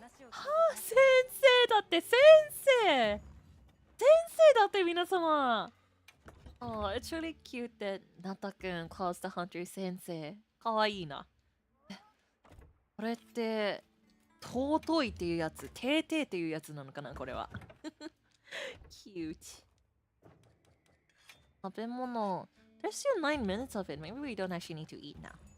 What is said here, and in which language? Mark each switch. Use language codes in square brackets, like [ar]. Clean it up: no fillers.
[ja] はあ、先生だって先生だって皆様 [en] Oh, it's really cute that Nata-kun calls the hunter sensei. [ja] かわいいな。これって、尊いっていうやつ、て々っていうやつなのかな、これは。 [en] Cute. [ja] 食べ物。 [en] There's still 9 minutes of it. Maybe we don't actually need to eat now.